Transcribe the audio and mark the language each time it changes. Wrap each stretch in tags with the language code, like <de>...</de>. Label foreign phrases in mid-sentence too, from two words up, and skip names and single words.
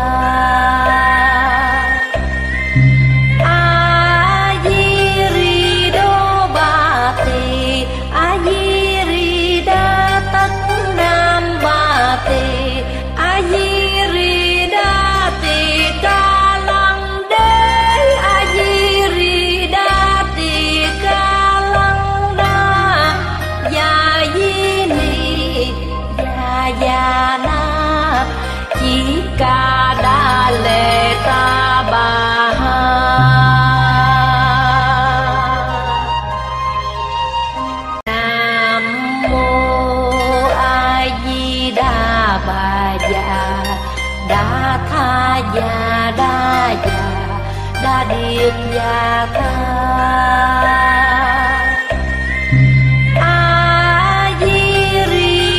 <sa>a di ri đô ba tỳ a di ri đa tất nam ba tỳ a di ri đa tỳ ca lăng đế a di ri đa tỳ ca lăng đa ya di ni ya na chỉ ca đa lệ ta bà ha nam mô a di đà bà già đa tha già đa điệp già tha a di ri</sa>